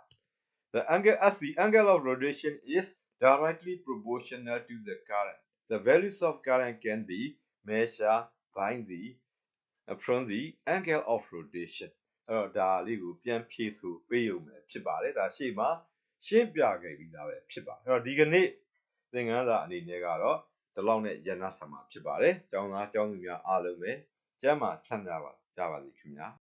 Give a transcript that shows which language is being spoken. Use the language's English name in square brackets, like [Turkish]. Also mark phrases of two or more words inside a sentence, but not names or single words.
[English] The angle of rotation is directly proportional to the current. The values of current can be measured from the angle of rotation. [Burmese] အဲ့တော့ဒါလေးကိုပြန်ဖြည့်ဆိုပေးရုံပဲဖြစ်ပါတယ်ဒါရှေ့မှာရှင်းပြခဲ့ပြီးသားပဲဖြစ်ပါတယ်အဲ့တော့ဒီကနေ့သင်ခန်းစာအနေနဲ့ကတော့ဒီလောက်နဲ့ရန်နာထားမှာဖြစ်ပါတယ်ကျောင်းသားကျောင်းသူများအားလုံးပဲကျမ်းမာချမ်းသာပါကြပါစေခင်ဗျာ